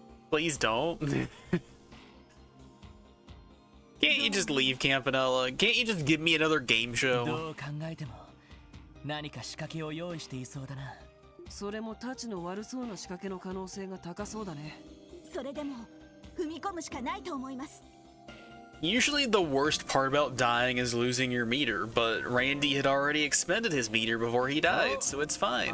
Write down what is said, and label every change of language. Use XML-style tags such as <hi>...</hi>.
<en>Please don't. Can't you just leave, Campanella? Can't you just give me another game show?</en> <ja>どう考えても何か仕掛けを用意していそうだな。それもタチの悪そうな仕掛けの可能性が高そうだね。それでも踏み込むしかないと思います。</ja> <en>Usually the worst part about dying is losing your meter, but Randy had already expended his meter before he died, so it's fine.</en>